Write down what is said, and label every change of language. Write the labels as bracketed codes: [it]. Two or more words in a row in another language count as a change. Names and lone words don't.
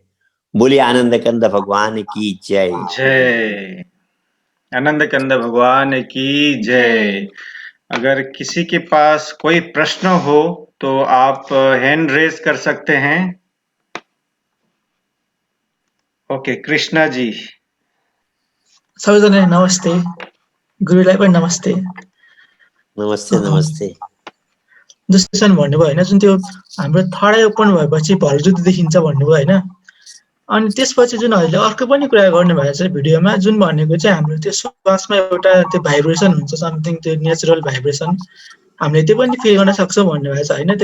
[hi] बोलिए आनंद कंद भगवान की जय। जय आनंद कंद भगवान की जय। अगर किसी के पास कोई प्रश्न हो तो आप [en] hand raise [hi] कर सकते हैं। ओके, कृष्णा जी। [ne] सबैजनालाई नमस्ते, गुरुलाई पनि नमस्ते। नमस्ते नमस्ते। जस्तो सन भन्नुभयो होइन, जुन त्यो हाम्रो [en] third eye open [ne] भएपछि भलजुती देखिन्छ भन्नुभयो होइन। अनि त्यसपछि जुन अहिले अर्को पनि कुरा गर्नुभएको छ भिडियोमा, जुन भनेको चाहिँ हाम्रो त्यो श्वासमा एउटा त्यो भाइब्रेसन हुन्छ, समथिङ त्यो [en] natural vibration, [ne] हामीले त्यो पनि फिल गर्न सक्छौँ भन्नुभएको छ होइन।